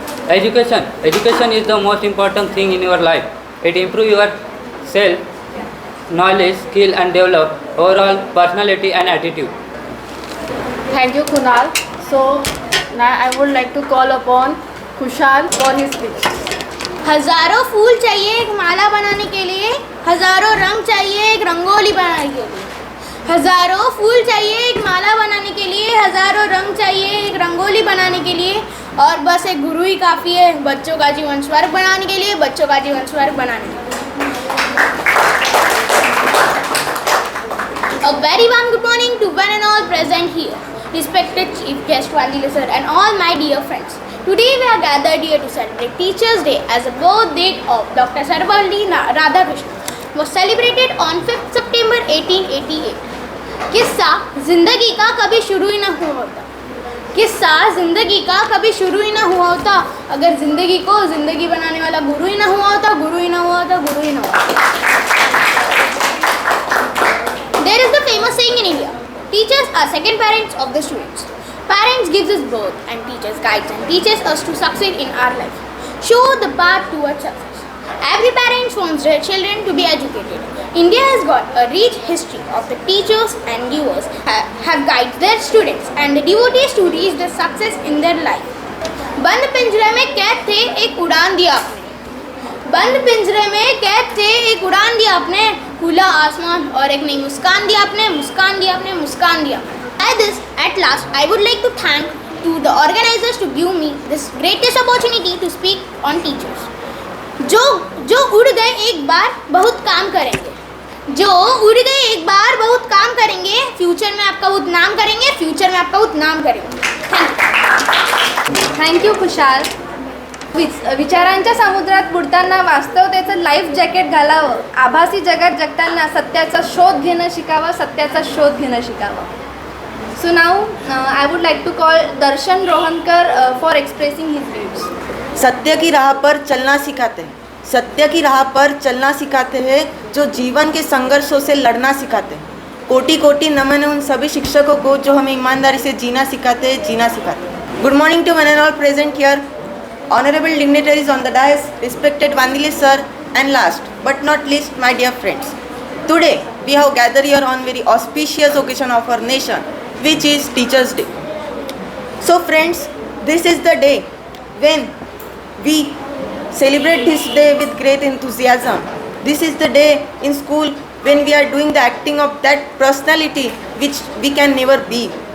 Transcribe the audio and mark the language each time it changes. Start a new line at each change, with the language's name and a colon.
English: Education is the most important thing in your life. It improve your self knowledge, skill and develop overall personality and attitude. Thank you, Kunal. So now I would like to call upon Kushal for his speech.
Hindi: हजारों फूल चाहिए एक माला बनाने के लिए, हजारों रंग चाहिए एक रंगोली बनाने के लिए. हजारों फूल चाहिए एक माला बनाने के लिए, हजारों रंग चाहिए एक रंगोली बनाने के लिए, और बस एक गुरु ही काफ़ी है बच्चों का जीवन स्वर्ग बनाने के लिए, बच्चों का जीवन स्वर्ग बनाने के लिए.
English: A very warm good morning to one and all present here, respected Chief Guest Vandile sir and all my dear friends. Today we are gathered here to celebrate Teachers Day as a birthday of Dr. Sarvepalli Radhakrishnan was celebrated on 5th September 1888.
Hindi: किस्सा जिंदगी का कभी शुरू ही ना हुआ होता. किस्सा जिंदगी का कभी शुरू ही ना हुआ होता अगर जिंदगी को जिंदगी बनाने वाला गुरु ही ना हुआ होता, गुरु ही ना हुआ होता, गुरु ही ना हुआ होता.
English: There is the famous saying in India, teachers are second parents of the students. Parents gives us birth and teachers guides and teaches us to succeed in our life. Show the path towards success. Every parent wants their children to be educated. India has got a rich history of the teachers and givers have guided their students and the devotees to reach the success in their life.
Hindi: बंद पिंजरे में कैद थे एक उड़ान दिया आपने. बंद पिंजरे में कैद थे एक उड़ान दिया आपने. खुला आसमान और एक नई मुस्कान दिया आपने, मुस्कान दिया आपने, मुस्कान दिया.
English: By this, at last, I would like to thank to the organizers to give me this greatest opportunity to speak on teachers.
Hindi: जो उड़ गए एक बार बहुत काम करेंगे. जो उड़ गए एक बार बहुत काम करेंगे. फ्यूचर में आपका बहुत नाम करेंगे. फ्यूचर में आपका बहुत नाम करेंगे.
English: Thank you Kushal.
Marathi: विचारांच्या समुद्रात बुडताना वास्तवतेचं लाईफ जॅकेट घालावं. आभासी जगात जगताना सत्याचा शोध घेणं शिकावं. सत्याचा शोध घेणं शिकावं.
English: So now I would like to call Darshan Rohankar for expressing his views.
Hindi: सत्य की राह पर चलना सिखाते हैं. सत्य की राह पर चलना सिखाते हैं जो जीवन के संघर्षों से लड़ना सिखाते हैं. कोटि कोटि नमन उन सभी शिक्षकों को जो हमें ईमानदारी से जीना सिखाते हैं, जीना सिखाते हैं.
English: Good morning to one and all present here, honourable dignitaries on the dais, respected Vandile sir, and last but not least my dear friends. Today we have gathered here on very auspicious occasion of our nation, which is Teachers Day. So friends, this is the day when we celebrate this day with great enthusiasm. This is the day in school when we are doing the acting of that personality which we can never be.